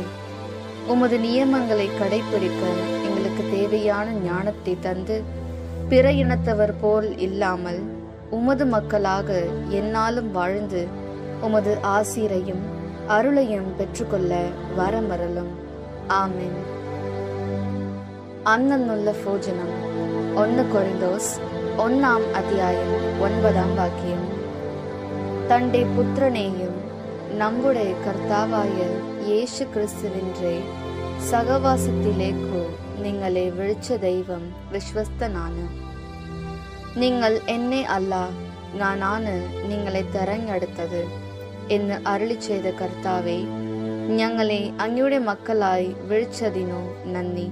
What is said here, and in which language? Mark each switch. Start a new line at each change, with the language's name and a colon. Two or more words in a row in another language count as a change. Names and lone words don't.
Tamil: உமது நியமங்களை கடைபிடிக்க எங்களுக்கு தேவையான ஞானத்தை தந்து, பிற இனத்தவர் போல் இல்லாமல் உமது மக்களாக எந்நாளும் வாழ்ந்து உமது ஆசீரையும் அருளையும் பெற்றுக்கொள்ள வரமருளும். ஆமென். அன்னன்னுள்ள போஜனம் 1 கொரிந்தோஸ் 1 அத்தியாயம் 9 വാക്യം.
Malayalam: തന്റെ പുത്രനെയും നമ്മുടെ കർത്താവായ യേശു ക്രിസ്തുവിന്റെ സഹവാസത്തിലേക്കു നിങ്ങളെ വിളിച്ച ദൈവം വിശ്വസ്തനാണ്. നിങ്ങൾ എന്നെ അല്ല, ഞാനാണ് നിങ്ങളെ തെരഞ്ഞെടുത്തത് എന്ന് അരുളി ചെയ്ത കർത്താവെ, ഞങ്ങളെ അങ്ങയുടെ മക്കളായി വിളിച്ചതിനു നന്ദി.